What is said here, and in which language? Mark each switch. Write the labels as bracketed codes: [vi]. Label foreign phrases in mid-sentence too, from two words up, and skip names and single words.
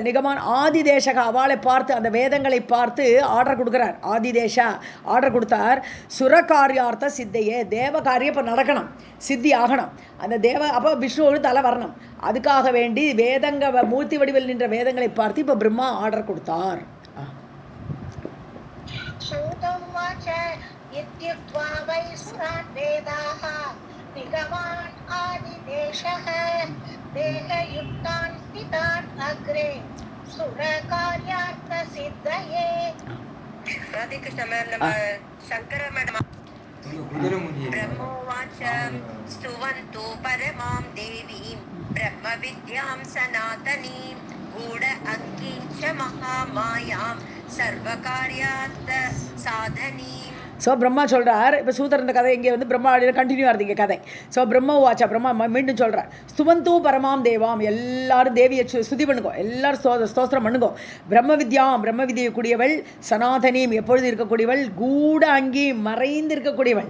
[sa] निगमान् आदिदेश [ta] அவளை பார்த்து, அந்த வேதங்களை பார்த்து ஆர்டர் கொடுக்குறார். ஆதிதேஷா ஆர்டர் கொடுத்தார். [sa] सुरकार्यार्थ सिद्धये, [ta] தேவ காரியம் இப்போ நடக்கணும், சித்தி ஆகணும். அந்த அப்போ விஷ்ணுவோடு தலை வரணும். அதுக்காக வேண்டி மூர்த்தி வடிவில் நின்ற வேதங்களை பார்த்து இப்போ பிரம்மா ஆர்டர் கொடுத்தார். [sa] श्रुतमुवाच इत्युक्त्वा वै सुरान् वेदाः निगमान् आदिदेशः देहयुक्तान् स्थितान् अग्रे सुरकार्यार्थसिद्धये. [en] राधे कृष्ण मैम. शंकर मैडम. [sa] ब्रह्मोवाच स्तुवन्तु परमां देवीं ब्रह्मविद्यां सनातनीं गूढ अङ्गीं च महामायां सर्वकार्यार्थ साधनीं. [ta] ஸோ பிரம்மா சொல்கிறார். இப்போ சூதர் இந்த கதை இங்கே பிரம்மா கண்டினியூ ஆகுது இங்கே கதை. ஸோ [sa] ब्रह्मा उवाच, [ta] பிரம்மா மீண்டும் சொல்கிறார். [sa] स्तुवन्तु परमां देवीम्, [ta] எல்லாரும் தேவியை ஸ்துதி பண்ணுங்கோ, எல்லாரும் ஸ்தோத்திரம் பண்ணுங்கோ. பிரம்ம விதியை கூடியவள், சனாதனியும் எப்பொழுது இருக்கக்கூடியவள், கூட அங்கி மறைந்து இருக்கக்கூடியவள்.